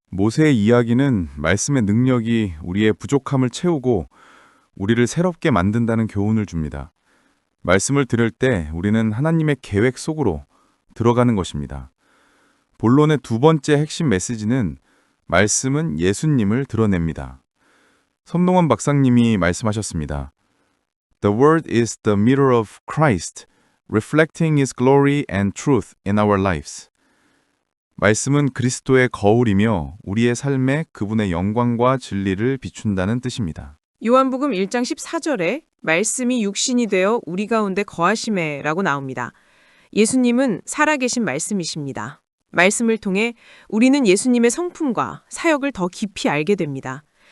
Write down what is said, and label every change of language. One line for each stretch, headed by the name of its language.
Korean: 모세의 이야기는 말씀의 능력이 우리의 부족함을 채우고 우리를 새롭게 만든다는 교훈을 줍니다. 말씀을 들을 때 우리는 하나님의 계획 속으로 들어가는 것입니다. 본론의 두 번째 핵심 메시지는 말씀은 예수님을 드러냅니다. 손동원 박사님이 말씀하셨습니다.
English: The word is the mirror of Christ, reflecting His glory and truth in our lives.
Korean: 말씀은 그리스도의 거울이며 우리의 삶에 그분의 영광과 진리를 비춘다는 뜻입니다. 요한복음 1장 14절에 말씀이 육신이 되어 우리 가운데 거하심에 라고 나옵니다. 예수님은 살아계신 말씀이십니다. 말씀을 통해 우리는 예수님의 성품과 사역을 더 깊이 알게 됩니다.